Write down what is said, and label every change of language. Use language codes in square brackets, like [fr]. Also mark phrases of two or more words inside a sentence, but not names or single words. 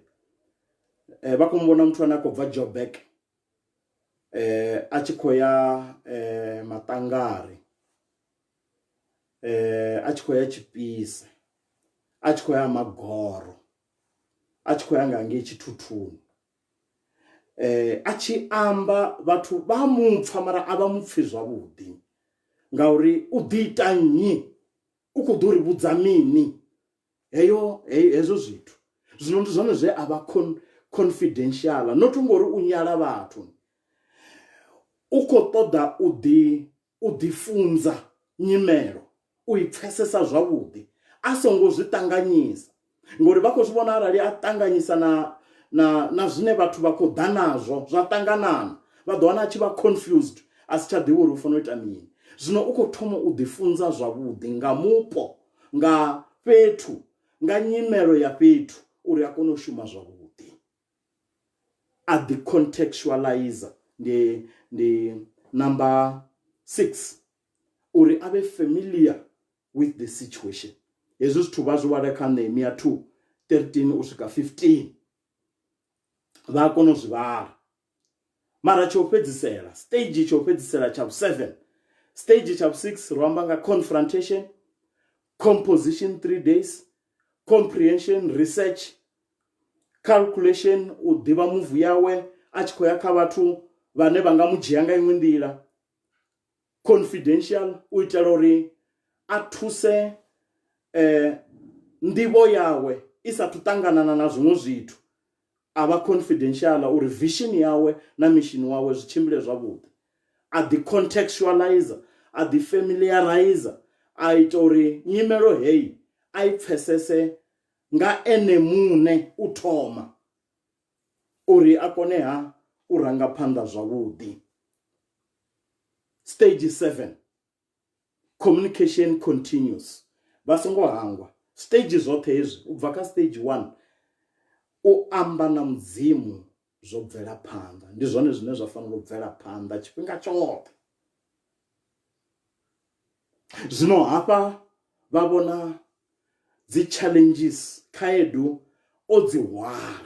[ve] Vha khou muvhona muthu ane a khou bva Joburg a tshi khou ya Maṱangari, a tshi khou ya Tshipise, a tshi khou ya Magoro, a tshi khou ya nga ngei Tshithuthuni. A tshi amba vhathu vha mupfa mara a vha mupfi zwavhuḓi ngauri u ḓi ita nnyi, u khou ḓo ri vhudza mini hezwo zwithu. Zwino ndi zwone zwe a vha confidential, not ngori u nyala vhathu. U khou ṱoḓa u ḓi funza nyimelo, u i pfesesa zwavhuḓi a songo zwi ṱanganyisa ngori vha khou zwi vhona arali a ṱanganyisa na zwine vhathu vha khou ḓa nazwo zwa ṱanganana vha ḓo wana a tshi vha confused a si tsha ḓivha uri u fanela u ita mini. Zwino u khou thoma u ḓi funza zwavhuḓi nga mupo, nga fhethu, nga nyimelo ya fhethu uri a kone u shuma zwavhuḓi. A ḓi contextualizer ndi number 6 uri a vhe [en] familiar with the situation. [ve] Hezwi zwithu vha zwi wala kha Nehemiah 2:13 u swika 15. Vha a kona u zwi vhala. Mara tsho fhedzisela stage tsho fhedzisela tsha 7, stage tsha 6 ro amba nga [en] confrontation, composition 3 days, comprehension, research, calculation, [ve] u ḓivha move yawe a tshi khou ya kha vhathu vhane vha nga mu dzhia nga iṅwe nḓila, confidential u itela uri a thuse nḓivho yawe i sathu ṱanganana na zwiṅwe zwithu. A vha confidential uri vision yawe na mission wawe zwi tshimbile zwavhuḓi. A ḓi contextualizer, a ḓi familiarizer, a ita uri nyimelo heyi a i pfesese nga ene muṋe u thoma uri a kone u ranga phanḓa zwavhuḓi. [en] Stage 7, communication continues. [ve] Vha songo hangwa stage zwoṱhe hezwi u bva kha stage 1 u amba na mudzimu zwo bvela phanḓa. Ndi zwone zwine zwa fanela u bvela phanḓa tshifhinga tshoṱhe. Zwino hafha vha vhona dzi challenges, khaedu o dzi hwala.